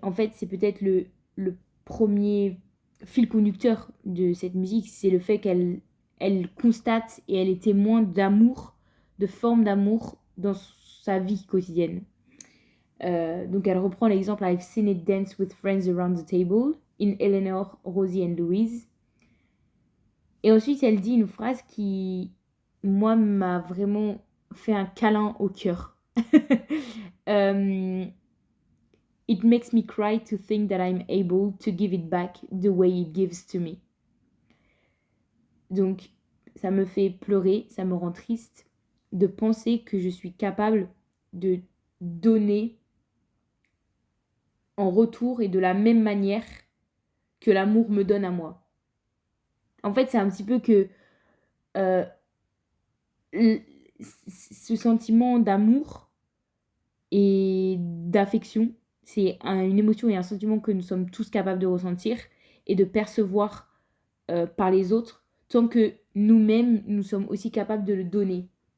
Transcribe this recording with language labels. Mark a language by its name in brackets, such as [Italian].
[French] En fait, c'est peut-être le premier fil conducteur de cette musique, c'est le fait qu'elle constate et elle est témoin d'amour, de formes d'amour dans sa vie quotidienne. Donc elle reprend l'exemple [English] I've seen it dance with friends around the table in Eleanor, Rosie and Louise. [French] Et ensuite elle dit une phrase qui, moi, m'a vraiment fait un câlin au cœur. [English] Euh, It makes me cry to think that I'm able to give it back the way it gives to me. [French] Donc ça me fait pleurer, ça me rend triste de penser que je suis capable de donner en retour et de la même manière que l'amour me donne à moi. En fait, c'est un petit peu que euh, ce sentiment d'amour et d'affection, c'est une émotion et un sentiment que nous sommes tous capables de ressentir et de percevoir par les autres, tant que nous-mêmes, nous sommes aussi capables de le donner.